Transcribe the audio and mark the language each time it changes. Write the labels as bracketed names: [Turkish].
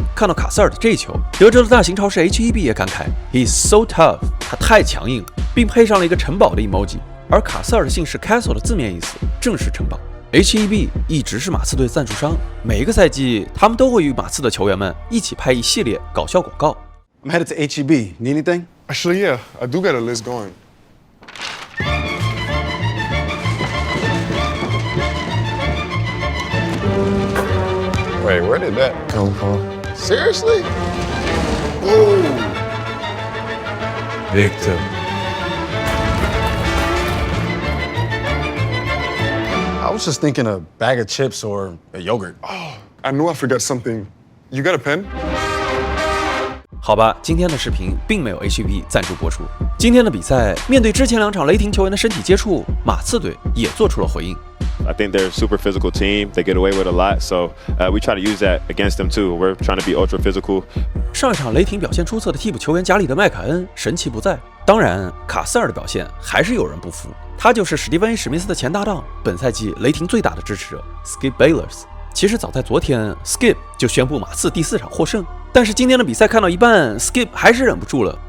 [Chinese] 看到卡斯尔的这一球，德州的大型超市 HEB 也感慨 ： [English] “He's so tough， [Chinese] 他太强硬了，并配上了一个城堡的 emoji。” 而卡斯尔的姓氏 Castle 的字面意思正是城堡。HEB 一直是马刺队赞助商，每一个赛季，他们都会与马刺的球员们一起拍一系列搞笑广告。 [English] I'm headed to HEB. Need anything? Actually, yeah, I do got a list going. Wait, where did that come from? Seriously? Whoa. Victor. I was just thinking a bag of chips or a yogurt. Oh, I knew I forgot something. You got a pen? [Chinese] 好吧，今天的视频并没有 HEB 赞助播出。今天的比赛，面对之前2场雷霆球员的身体接触，马刺队也做出了回应。 [English] I think they're a super physical team. They get away with a lot, so we try to use that against them too. We're trying to be ultra physical. [Chinese] 上一场雷霆表现出色的替补球员加里德·麦凯恩神奇不在，当然卡斯尔的表现还是有人不服。他就是史蒂芬 ·A· 史密斯的前搭档，本赛季雷霆最大的支持者 Skip Bayless。其实早在昨天 ，Skip 就宣布马刺第4场获胜，但是今天的比赛看到一半 ，Skip 还是忍不住了。